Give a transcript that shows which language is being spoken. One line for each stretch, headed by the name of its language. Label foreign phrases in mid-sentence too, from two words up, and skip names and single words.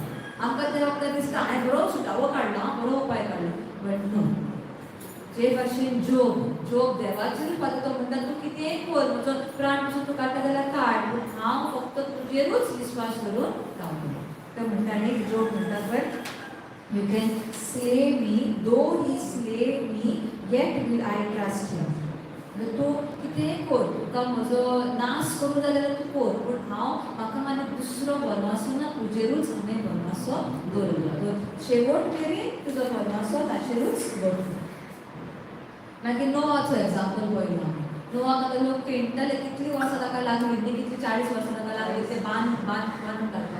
Konkani: आमकां ते वखदां दिसता हांवें बरो सुटावो काडलो बरो उपाय काडलो
English: but no.
Konkani: जे भाशेन जोग देवाचेरूच पावता तो म्हणटा तूं कितेंय कर म्हजो प्राण पसून तूं काडटा जाल्यार काड पूण हांव फक्त तुजेरूच विस्वास करून रावतलो. तो म्हणटा न्ही जोग म्हणटा पळय
English: you can slay me though he slay me yet will I trust him.
Konkani: तूं कितेंय कर तुका म्हजो नाश करूं जाल्यार तूं कर पूण म्हाका आनी दुसरो भरवंसो ना तुजेरूच हांवें भरवंसो दवरलो. शेवट मेरेन तुजो भरवंसो ताचेरूच दवरलो. मागीर नोवाचो एग्जाम्पल पळयलो आमी. नोवाक आतां लोक पेंटताले कितलीं वर्सां ताका लागली न्ही कितली 40 वर्सां ताका लागली ते बांदून काडपाक.